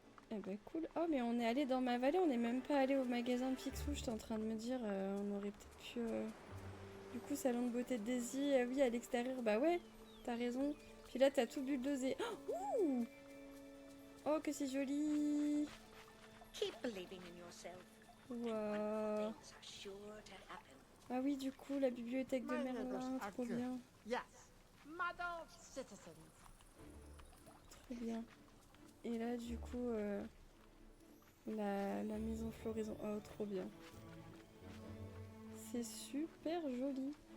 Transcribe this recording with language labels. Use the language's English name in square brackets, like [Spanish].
[French] Eh bah cool. Oh mais on est allé dans ma vallée, on n'est même pas allé au magasin de Picsou, j'étais en train de me dire, on aurait peut-être pu... Du coup, salon de beauté de Daisy, oui, à l'extérieur, bah ouais, t'as raison. Puis là, t'as tout bulldozé. Oh, ouh, oh, que c'est joli. [English] Keep believing in yourself. Waouh. Things are sure to happen. [French] Ah oui, du coup, la bibliothèque de Merlin, trop bien. [English] Yes, Madam Citizen. [French] Trop bien. Et là, du coup, la maison floraison. Oh, trop bien. C'est super joli.